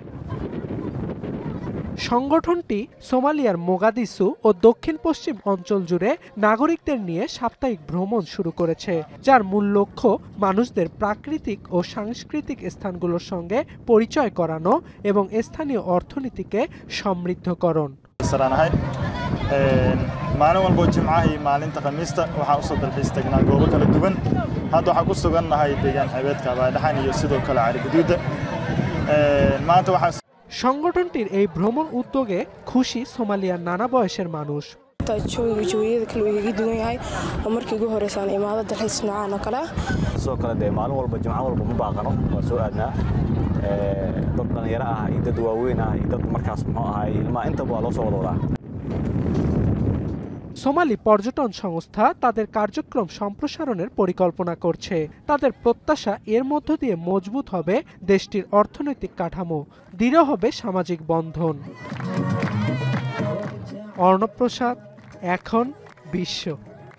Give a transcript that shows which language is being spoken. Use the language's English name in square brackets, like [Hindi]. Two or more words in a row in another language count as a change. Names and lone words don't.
[Bangla] সংগঠনটি সোমালিয়ার মোগাদিসু ও দক্ষিণ পশ্চিম অঞ্চল জুড়ে নাগরিকদের নিয়ে সাপ্তাহিক ভ্রমণ শুরু করেছে, যার মূল লক্ষ্য মানুষদের প্রাকৃতিক ও সাংস্কৃতিক স্থানগুলোর সঙ্গে পরিচয় করানো এবং স্থানীয় অর্থনীতিকে সমৃদ্ধকরণ। [Somali] maalin walbo jimcaha maalinta khamiista waxaa u soo dalxiis tagnaa goobo kala duwan. Hadda waxaan ku sugannahay deegaan xeebeedka Abaydhaxan iyo sidoo kale Carigaduuda. maanta waxaa [Bangla] সংগঠনটির এই ভ্রমণ উদ্যোগে খুশি সোমালিয়ার নানা বয়সের মানুষ। [Somali] jooyada kale way iga duwan yahay markii ugu horeysaan imaado dalxiis noocan oo kale sidoo kale dee maalin walba jimco walba ma baaqano waa soo aadnaa dad dhalinyaro ah iyo dad waaweyn ah iyo dad markaas muxuu ahaay ilmaha intaba waa loo soo wada wadaa। [Bangla] সোমালি পর্যটন সংস্থা তাদের কার্যক্রম সম্প্রসারণের পরিকল্পনা করছে। তাদের প্রত্যাশা এর মধ্য দিয়ে মজবুত হবে দেশটির অর্থনৈতিক কাঠামো, দৃঢ় হবে সামাজিক বন্ধন। অর্ণব প্রসাদ, এখন বিশ্ব।